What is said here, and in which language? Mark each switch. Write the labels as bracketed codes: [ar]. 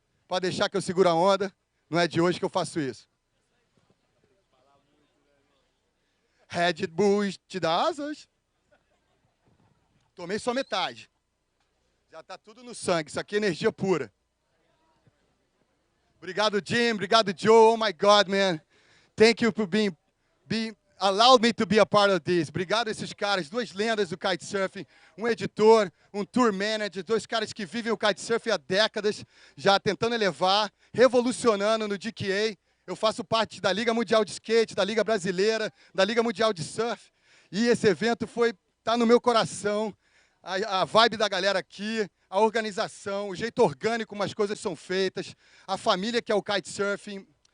[pt] Pode deixar que eu seguro a onda, não é de hoje que eu faço isso. Red Bull te dá asas. Tomei só metade. Já tá tudo no sangue. Isso aqui é energia pura. Obrigado, Jim. Obrigado, Joe. [en] Oh, my God, man. Thank you for being allowed me to be a part of this. [pt] Obrigado a esses caras, duas lendas do kitesurfing, um editor, um tour manager, dois caras que vivem o kitesurfing há décadas, já tentando elevar, revolucionando no GKA. Eu faço parte da Liga Mundial de Skate, da Liga Brasileira, da Liga Mundial de Surf. E esse evento tá no meu coração. A vibe da galera aqui, a organização, o jeito orgânico como as coisas são feitas, a família que é o kitesurfing.